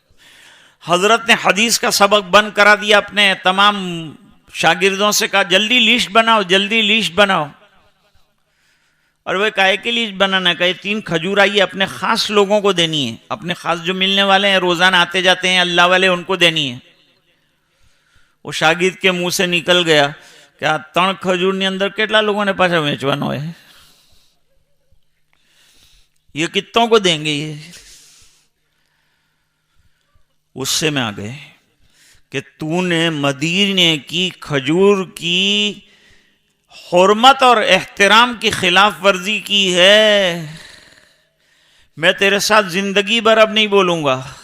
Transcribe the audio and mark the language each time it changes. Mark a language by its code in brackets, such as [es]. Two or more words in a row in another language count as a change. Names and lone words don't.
[ur] حضرت نے حدیث کا سبق بند کرا دیا، اپنے تمام شاگردوں سے کہا جلدی لیسٹ بناؤ، جلدی لیسٹ بناؤ. اور وہ کہے کہ لیسٹ بنانا، کہے 3 کھجور آئیے اپنے خاص لوگوں کو دینی ہے، اپنے خاص جو ملنے والے ہیں روزانہ آتے جاتے ہیں اللہ والے، ان کو دینی ہے. وہ شاگرد کے منہ سے نکل گیا کہ 3 کھجور [gu] ની અંદર કેટલા [ur] لوگوں نے [gu] પાછા વેચવાનો [ur] ہے، یہ کتوں کو دیں گے؟ یہ غصے میں آ گئے کہ تو نے مدینے کی کھجور کی حرمت اور احترام کی خلاف ورزی کی ہے، میں تیرے ساتھ زندگی بھر اب نہیں بولوں گا.